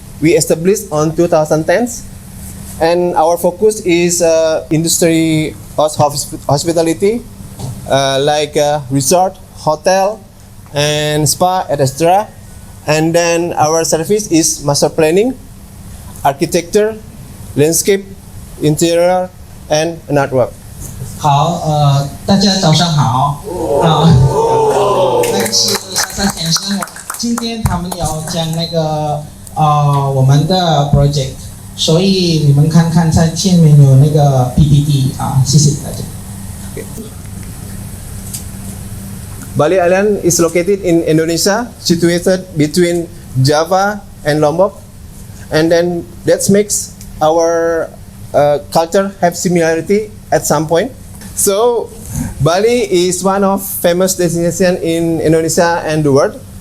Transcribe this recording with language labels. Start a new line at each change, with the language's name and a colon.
English: We established on 2010, and our focus is industry hospitality, like resort, hotel, and spa, etc. And then our service is master planning, architecture, landscape, interior, and artwork.
Chinese: 好，大家早上好。那个是珊珊先生，今天他们要讲那个我们的 project， 所以你们看看在前面有那个 PPT 啊，谢谢大家。
English: Bali Island is located in Indonesia, situated between Java and Lombok, and then that makes our culture have similarity at some point. So Bali is one of famous destination in Indonesia and the world.